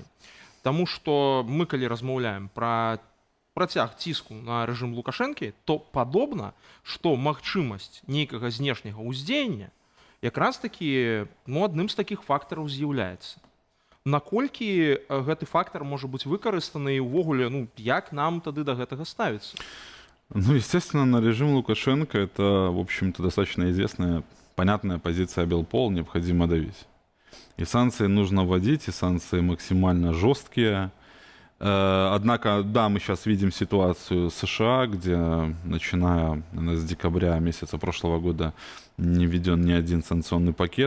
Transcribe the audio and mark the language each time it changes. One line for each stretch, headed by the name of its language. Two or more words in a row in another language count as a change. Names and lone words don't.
Belarusian: Таму што мы, калі размаўляем пра працяг ціску на рэжым Лукашэнкі, то падобна, што магчымасць нейкага знешняга ўздзеяння якраз такі адным з такіх фактараў з'яўляецца. Наколькі гэты фактар можа быць выкарыстаны і ўвогуле, як нам тады да гэтага ставіцца?
Russian: Естественно, на режим Лукашенко это, в общем-то, достаточно известная, понятная позиция Белпол, необходимо давить. И санкции нужно вводить, и санкции максимально жесткие. Однако, да, мы сейчас видим ситуацию США, где, начиная с декабря месяца прошлого года, не введен ни один санкционный пакет.